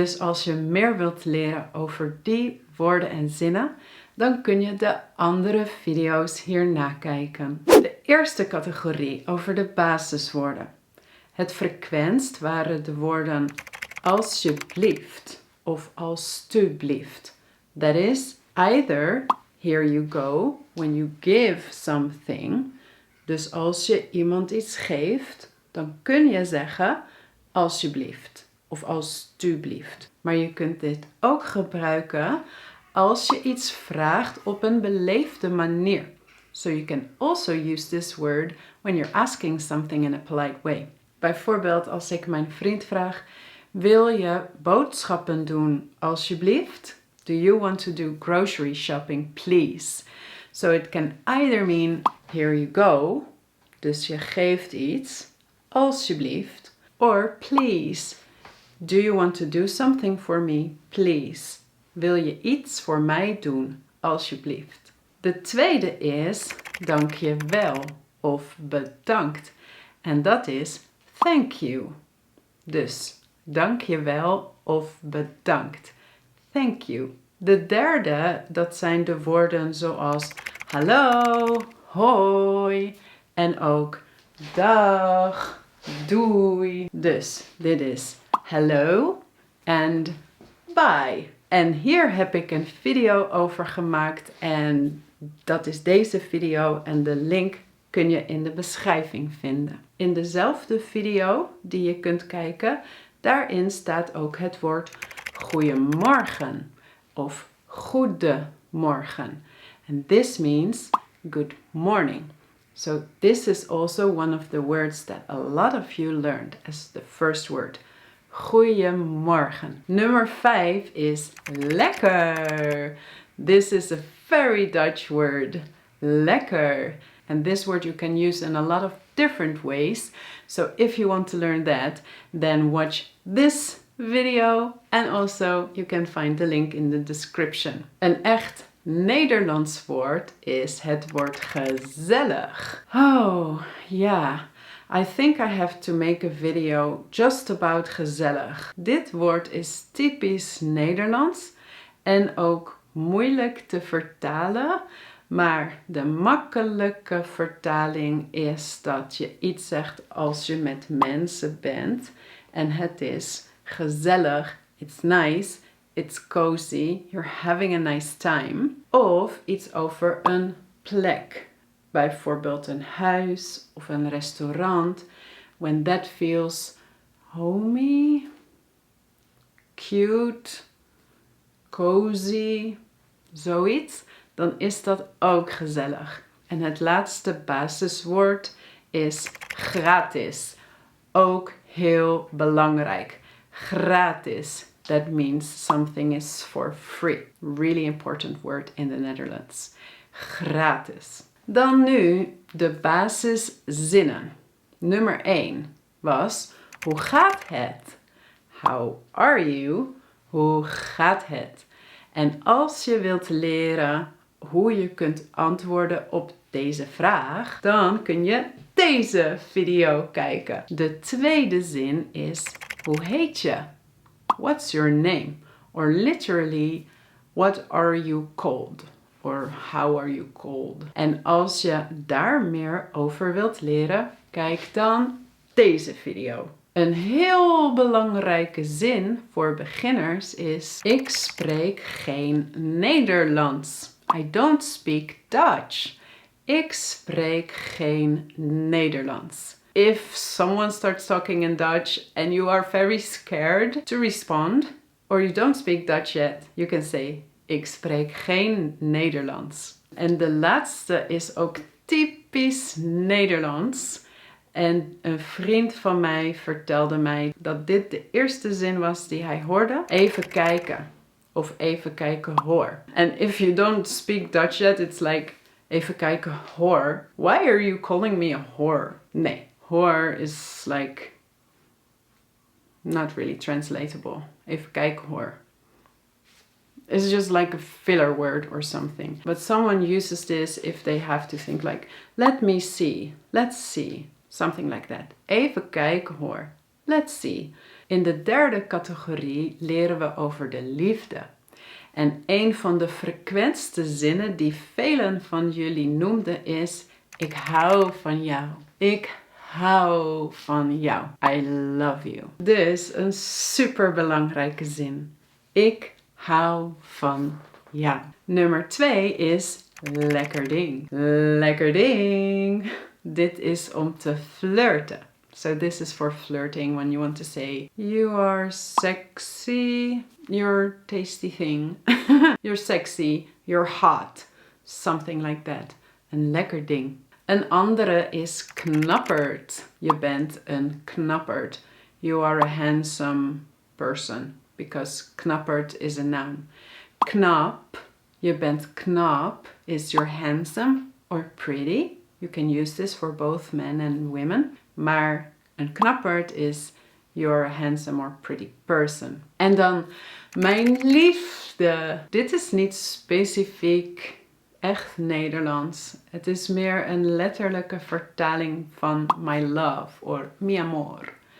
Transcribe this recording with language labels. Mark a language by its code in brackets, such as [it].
[nl] Dus als je meer wilt leren over die woorden en zinnen, dan kun je de andere video's hier nakijken. De eerste categorie over de basiswoorden. Het frequentst waren de woorden alsjeblieft of alstublieft. [en] That is either here you go when you give something. [nl] Dus als je iemand iets geeft, dan kun je zeggen alsjeblieft of alstublieft. Maar je kunt dit ook gebruiken als je iets vraagt op een beleefde manier. [en] So you can also use this word when you're asking something in a polite way. [nl] Bijvoorbeeld als ik mijn vriend vraag, wil je boodschappen doen alsjeblieft? [en] Do you want to do grocery shopping please? So it can either mean here you go, [nl] dus je geeft iets, [en] alsjeblieft. Or please, do you want to do something for me please? [nl] Wil je iets voor mij doen alsjeblieft? De tweede is dank je wel of bedankt. En dat is [en] thank you. [nl] Dus dank je wel of bedankt. [en] Thank you. [nl] De derde, dat zijn de woorden zoals hallo, hoi en ook dag, doei. Dus dit is [en] hello and bye. [nl] En hier heb ik een video over gemaakt en dat is deze video en de link kun je in de beschrijving vinden. In dezelfde video die je kunt kijken, daarin staat ook het woord goedemorgen of goedemorgen. [en] And this means good morning. So this is also one of the words that a lot of you learned as the first word. [nl] Goedemorgen. Nummer 5 is lekker. [en] This is a very Dutch word. Lekker. And this word you can use in a lot of different ways. So if you want to learn that, then watch this video and also you can find the link in the description. [nl] Een echt Nederlands woord is het woord gezellig. Oh, ja. [en] I think I have to make a video just about gezellig. [nl] Dit woord is typisch Nederlands en ook moeilijk te vertalen. Maar de makkelijke vertaling is dat je iets zegt als je met mensen bent. En het is gezellig, [en] it's nice, it's cozy, you're having a nice time. [nl] Of iets over een plek. Bijvoorbeeld een huis of een restaurant. [en] When that feels homey, cute, cozy, [nl] zoiets. Dan is dat ook gezellig. En het laatste basiswoord is gratis. Ook heel belangrijk. Gratis. [en] That means something is for free. Really important word in the Netherlands. [nl] Gratis. [en] Dan nu de basiszinnen. [nl] Nummer 1 was, hoe gaat het? [en] How are you? [nl] Hoe gaat het? En als je wilt leren hoe je kunt antwoorden op deze vraag, dan kun je deze video kijken. De tweede zin is, hoe heet je? [en] What's your name? Or literally, what are you called? Or how are you called? [nl] En als je daar meer over wilt leren, kijk dan deze video. Een heel belangrijke zin voor beginners is, ik spreek geen Nederlands. [en] I don't speak Dutch. [nl] Ik spreek geen Nederlands. [en] If someone starts talking in Dutch and you are very scared to respond, or you don't speak Dutch yet, you can say, [nl] ik spreek geen Nederlands. En de laatste is ook typisch Nederlands. En een vriend van mij vertelde mij dat dit de eerste zin was die hij hoorde. Even kijken. Of even kijken hoor. [en] And if you don't speak Dutch yet, it's like, [nl] even kijken hoor. [en] Why are you calling me a whore? [nl] Nee, [en] whore is like not really translatable. [nl] Even kijken hoor. [en] It's just like a filler word or something. But someone uses this if they have to think like, let me see, let's see. Something like that. [nl] Even kijken hoor. [en] Let's see. [nl] In de derde categorie leren we over de liefde. En een van de frequentste zinnen die velen van jullie noemden is, ik hou van jou. Ik hou van jou. [en] I love you. [nl] Dus een super belangrijke zin. Ik hou van jou. Nummer 2 is lekker ding. Lekker ding. Dit is om te flirten. [en] So this is for flirting when you want to say, you are sexy, you're tasty thing. You're sexy, you're hot. Something like that. [nl] Een lekker ding. Een andere is knapperd. Je bent een knapperd. [en] You are a handsome person. Because knapperd is a noun. [nl] Knap, je bent knap, [en] is you're handsome or pretty. You can use this for both men and women. [nl] Maar een knapperd is [en] you're a handsome or pretty person. [nl] En dan mijn liefde. Dit is niet specifiek echt Nederlands. Het is meer een letterlijke vertaling van [en] my love [nl] or mi amor.